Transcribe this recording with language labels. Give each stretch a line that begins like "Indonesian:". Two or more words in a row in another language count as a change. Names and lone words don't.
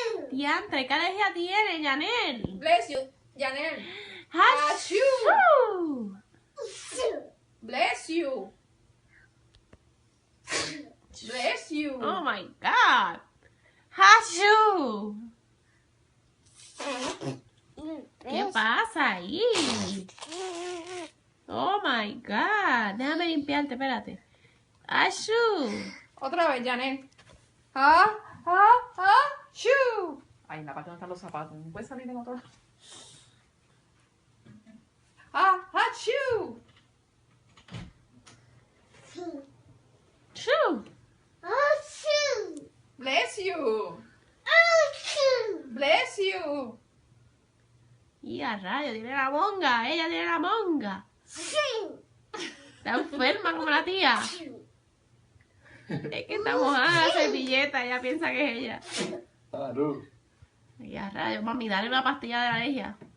Spanish: Diantre, ¿qué alergia tiene, Janelle?
English: Bless you, Janelle. ¡Achú! Bless you. Bless you. Oh my God. ¡Achú!
Spanish: ¿Qué pasa ahí?
English: Oh my God.
Spanish: Déjame limpiarte, espérate. ¡Achú! Otra vez, Janelle. Shoo. Ay, en la parte donde están los zapatos. No puede salir en otro lado. Shoo. ¡Achú!
English: Bless you. Bless you.
Spanish: Y a rayo, tiene la monga. Ella tiene la monga. Está enferma como la tía. Es que está mojada la servilleta. Ella piensa que es ella. Y a rayo, mami, dale una pastilla de alergia.